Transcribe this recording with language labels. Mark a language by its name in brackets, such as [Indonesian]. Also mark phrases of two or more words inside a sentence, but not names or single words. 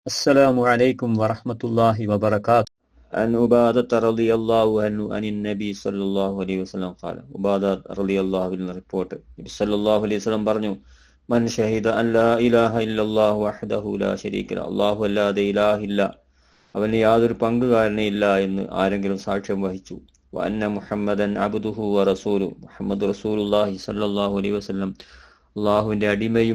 [Arabic] السلام عليكم ورحمة الله وبركاته. عن عبادة رضي الله عنه عن النبي صلى الله عليه وسلم قال عبادة رضي الله عنه [Malayalam] റിപ്പോർട്ട് നബി [Arabic] صلى الله عليه وسلم പറഞ്ഞു മൻ شهد أن لا إله إلا الله وحده لا شريك له [Malayalam] അല്ലാഹു അല്ലാതെ ഇലാഹില്ല അവന് യാതൊരു പങ്കുകാരനെ ഇല്ല എന്ന് ആരെങ്കിലും സാക്ഷ്യം വഹിച്ചു [Arabic] وأن محمدا عبده ورسوله محمد رسول الله صلى الله عليه وسلم [Malayalam] അല്ലാഹുവിന്റെ അടിമയും